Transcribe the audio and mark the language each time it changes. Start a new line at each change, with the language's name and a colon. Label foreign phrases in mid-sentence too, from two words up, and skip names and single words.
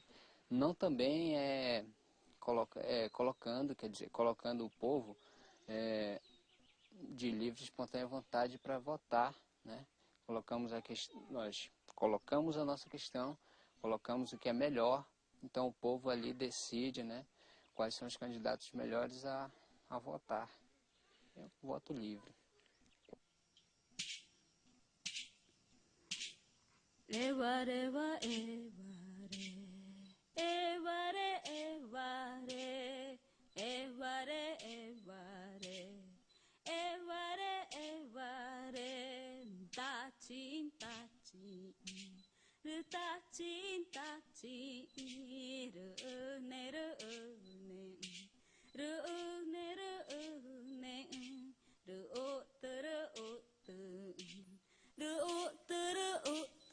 Portuguese: Não também colocando o povo de livre e espontânea vontade para votar, né? Nós colocamos a nossa questão, colocamos o que é melhor, então o povo ali decide, né, quais são os candidatos melhores a votar. É um voto livre. Evare, evare, evare, evare, evare, evare, evare, tachin, tachin, tachin, tachin, rune, rune, rune, rune, ruot, ruot, ruot, ruot.